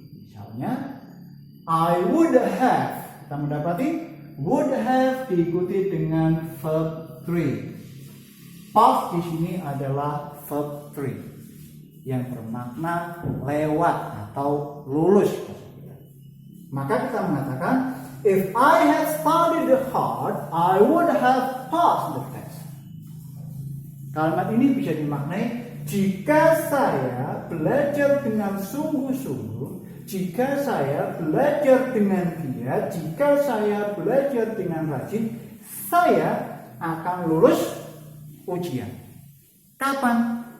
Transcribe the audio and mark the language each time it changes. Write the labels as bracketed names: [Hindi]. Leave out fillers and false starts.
[Indonesian] Misalnya, [English] I would have. [Indonesian] Kita mendapati would have diikuti dengan verb 3. Past di sini adalah verb 3 yang bermakna lewat atau lulus. Maka kita mengatakan, [English] if I had studied hard, I would have passed the test. [Indonesian] Kalimat ini bisa dimaknai, jika saya belajar dengan sungguh-sungguh, jika saya belajar dengan giat, jika saya belajar dengan rajin, saya akan lulus ujian. Kapan?